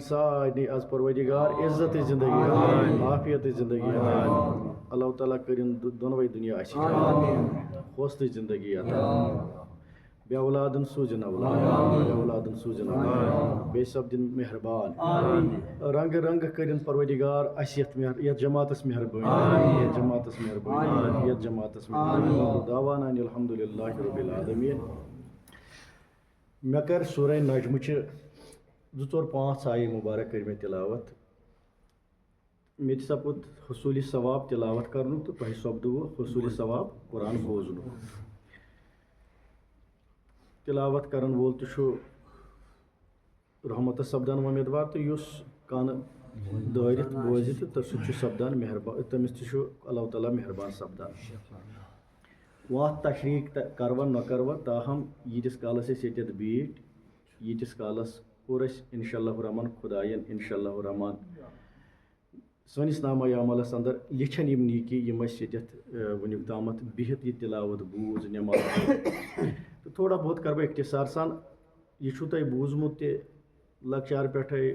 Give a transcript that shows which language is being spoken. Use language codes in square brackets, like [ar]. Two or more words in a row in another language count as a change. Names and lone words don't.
[ks] سارنٕے آز پروردگار عزتٕچ زندگی عافیتٕچ زندگی اللہ تعالیٰ کٔرِن دۄنوَے دُنیا اسہِ حوصلٕچ زندگی عطا بے اولادن سوٗزِن اولاد بے اولادن سوٗزِن اولاد بیٚیہِ سپدِن مہربان رنگہٕ رنگہٕ کٔرِن پروردگار اسہِ یتھ جماعتس مہربٲنی یتھ جماعتس مہربٲنی یتھ جماعتس مہربٲنی [ar] دعوانا ان الحمدُللہ رب العالمین. [ks] مےٚ کٔر سورہ نجمٕچہِ 2-4-5 آیہِ مُبارک کٔرۍ مےٚ تِلاوت مےٚ تہِ سپُد حصوٗلِ ثواب تِلاوت کرنُک تہٕ تۄہہِ سپدوُ حصوٗلِ ثواب قرآن بوزنُک. تِلاوت کرن وول تہِ چھُ رحمتس سپدان وۄمیدوار تہٕ یُس کانہٕ دٲرِتھ بوزِ تہٕ سُہ چھُ سپدان مہربان تٔمِس تہِ چھُ اللہ تعالیٰ مہربان سپدان وَتھ تشریٖق کَروا نہ کَروا تاہم ییٖتِس کالَس أسۍ ییٚتٮ۪تھ بیٖٹھۍ ییٖتِس کالَس کوٚر اَسہِ [ar] اِنشاء اللہ الرحمان [ks] خۄدایَن [ar] اِنشاء اللہ الرحمان [ks] سٲنِس نامہ عملَس اندر لیکھن یِم نیٖکی یِم اَسہِ ییٚتٮ۪تھ وٕنیُک تامَتھ بِہِتھ یہِ تِلاوت بوٗز نٮ۪ماز تہٕ [ur] تھوڑا بہت [ks] کَرٕ بہٕ اختصار سان یہِ چھُو تۄہہِ بوٗزمُت تہِ لۄکچار پٮ۪ٹھَے